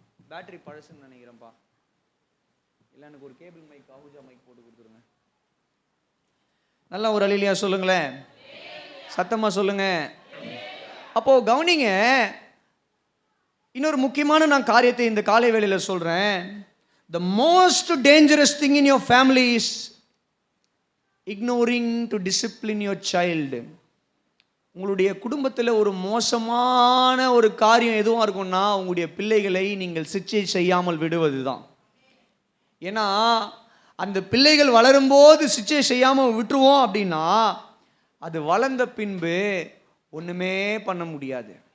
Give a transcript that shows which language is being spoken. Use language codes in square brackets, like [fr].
[ta] Battery பழசுன்னு நினைக்கிறேன்ப்பா. இல்லை, எனக்கு ஒரு கேபிள் மைக், ஆஹூஜா மைக் போட்டு கொடுத்துருங்க. நல்லா ஒரு அல்லேலூயா சொல்லுங்களேன், சத்தமா சொல்லுங்க. அப்போ கவனிங்க, இன்னொரு முக்கியமான நான் காரியத்தை இந்த காலை வேளையில சொல்றேன். [en] The most dangerous thing in your family is ignoring to discipline your child. [ta] உங்களுடைய குடும்பத்தில் ஒரு மோசமான ஒரு காரியம் எதுவும் இருக்கும்னா, உங்களுடைய பிள்ளைகளை நீங்கள் சிக்ஷை செய்யாமல் விடுவது தான். ஏன்னா அந்த பிள்ளைகள் வளரும்போது சிக்ஷை செய்யாமல் விட்டுருவோம் அப்படின்னா, அது வளர்ந்த பின்பு ஒன்றுமே பண்ண முடியாது.